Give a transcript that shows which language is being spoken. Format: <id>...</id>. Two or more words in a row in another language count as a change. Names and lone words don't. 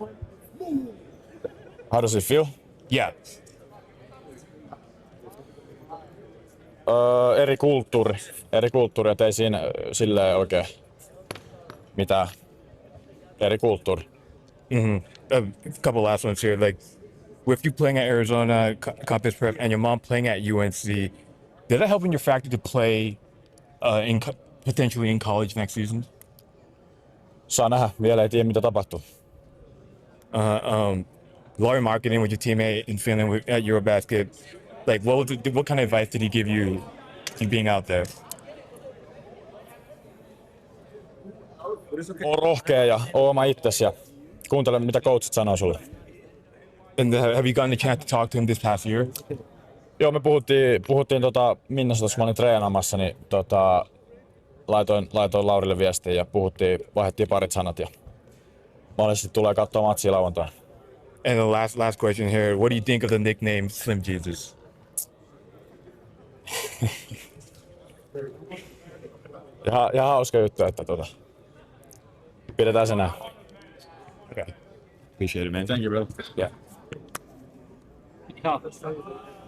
<en>How does it feel? Yeah.</en> <fi>Eri kulttuuri, et ei siinä silleen oikein mitään. Eri kulttuuri.</fi> <en>Mm-hmm. A couple last ones here. Like, with you playing at Arizona Campus Prep and your mom playing at UNC, did that help in your factor to play potentially in college next season?</en> <fi>Saa nähdä, vielä ei tiedä mitä tapahtuu.</fi> <en>Laurie Markkinen with your teammate in Finland at Eurobasket. Like, what kind of advice did he give you being out there?</en> <fi>Oo rohkea ja oo oma itsesi ja kuuntele mitä coachit sanoo sulle.</fi> <en>And have you gotten a chance to talk to him this past year?</en> <fi>Joo, me puhuttiin Minnesotassa, mä olin treenaamassa, niin laitoin Laurille viestiä ja vaihdettiin parit sanat ja mahdollisesti tulee katsoa matsia lauantaina.</fi> <en>And the last question here, what do you think of the nickname Slim Jesus?</en> <fi>Ihan hauska juttu, että pidetään se näin.</fi> <en>Okay. Appreciate it, man. Thank you, brother. Yeah.</en>